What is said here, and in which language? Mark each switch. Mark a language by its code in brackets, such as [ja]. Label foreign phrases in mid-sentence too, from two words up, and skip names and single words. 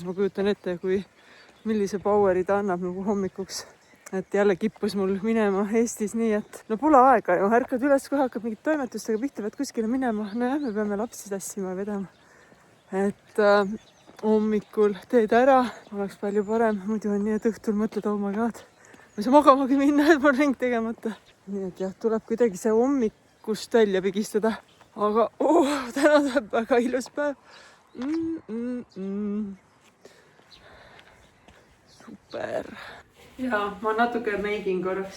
[et] Ma kujutan ette, kui millise poweri ta annab nagu hommikuks. Et jälle kippus mul minema Eestis nii, et no pole aega ju. Ärkad üles, kohe hakkab mingit toimetustega pihta, pead kuskile minema. No jah, me peame lapsi tassima ja vedama. Et hommikul teed ära, oleks palju parem. Muidu on nii, et õhtul mõtled, [en] oh my god, [et] ma ei saa magamagi minna, et mul ring tegemata. Nii et jah, tuleb kuidagi see hommikust välja pigistada. Aga täna tuleb väga ilus päev. Super. Ja ma natuke meigin korraks.